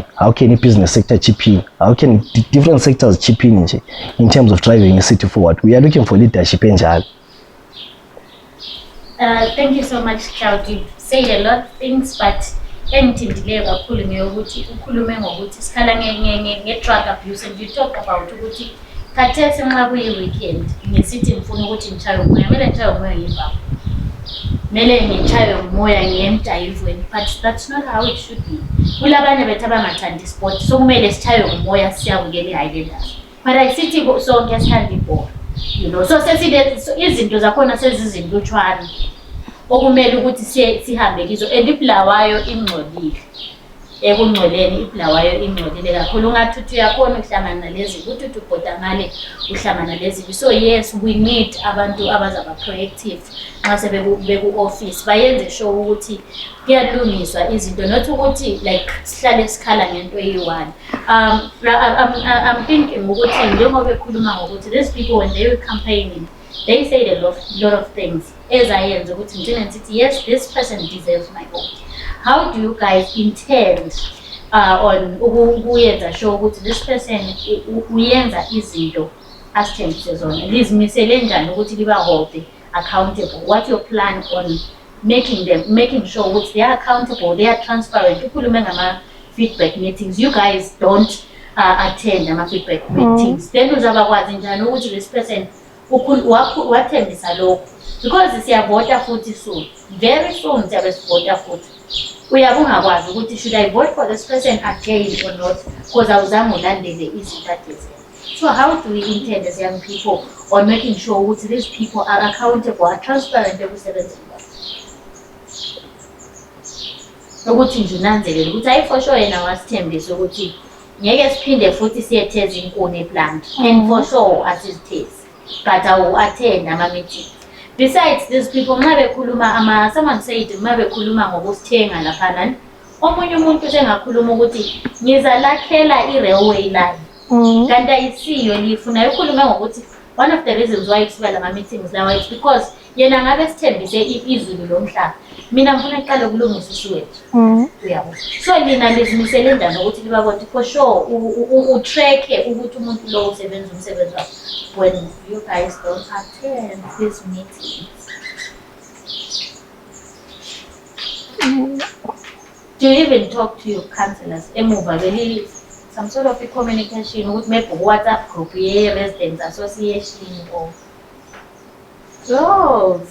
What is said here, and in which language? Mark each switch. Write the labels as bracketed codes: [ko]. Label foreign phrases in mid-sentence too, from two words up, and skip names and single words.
[en] How can the business sector chip in? How can different sectors chip in terms of driving a city forward? We are looking for leadership. Thank you so much, Claude. You said a lot of things, but anything delay drug abuse, and you talk about [nd] khathesi nxa kuyi-weekend ngisithi ngifuna ukuthi ngitshaywe umoya, kumele ngitshaywe umoya ngiyibamba, kumele ngitshaywe umoya ngiyemdayivweni, [en] but that's not how it should be. [nd] Kulabanye bethu abangathandi [en] sport, so [nd] kumele sitshaywe umoya siyabukela i-Highlanders, but ayisithi sonke sithanda ibhola, [en] you know. [nd] So izinto zakhona sezizintutshwana okumele ukuthi sihambe kizo, and iBulawayo ingcolile. Ekungcoleni iBulawayo ingcolile kakhulu, ungathuthi uyakhona ukuhlangana nalezi ukuthi ubhoda ngale uhlangana lezi. [en] So yes, we need [nd] abantu abazaba proactive nxa sebeku office bayenze sure ukuthi kuyalungiswa izinto, not ukuthi like sihlale sikhala ngento eyi-one. [en] I'm thinking [nd] ukuthi njengoba bekhuluma ngokuthi [en] these people when they were campaigning they said a lot of things [nd] ezayenza ukuthi ngithina ngithi [en] yes, this person deserves my vote. How do you guys intend on ukuyenza sure ukuthi this person [nd] uyenza izinto asithembise zona, lizimisele njani ukuthi liba [en] hold accountable? What's your plan on making sure ukuthi they are accountable, they are transparent? [nd] Ukhulume ngama [en] feedback meetings, you guys don't attend [nd] ama [en] feedback meetings, [nd] then uzabakwazi njani ukuthi [en] this person [nd] wathembisa lokho, because siyavota futhi [en] soon, very soon [nd] siyabe sivota futhi. Uyabe ungakwazi ukuthi should I vote for this person again or not, because awuzange ulandele izinto adezenza. [en] So how do we intend as young people on making sure ukuthi these people are accountable, are transparent [nd] ekusebenzeni kwabo, ukuthi nje unanzelele ukuthi hayi [en] for sure [nd] yena wasithembisa ukuthi ngeke siphinde futhi siyetheza inkuni eplant, [en] and for sure asizithezi, but awu-attend ama-meetings. Besides these people, someone said, [nd] mabekhuluma ngokusithenga laphana, omunye umuntu sengakhuluma ukuthi ngizalakhela i-railway line, kanti ayisiyo lifuna ukhuluma ngokuthi [en] one of the reasons why [nd] kusiba lama meetings lawa [en] is because [nd] yena ngabe sithembise izulu lomhlaba, mina ngifuna iqale ukulungisa isiwethu, uyabo. So lina lizimisele njani ukuthi libabone [en] for sure [nd] utrack ukuthi umuntu lo usebenza umsebenzi wakhe [en] when you guys don't attend these meetings? Do you even talk to your councillors? Some sort of a communication with maybe WhatsApp group, residents association, or those?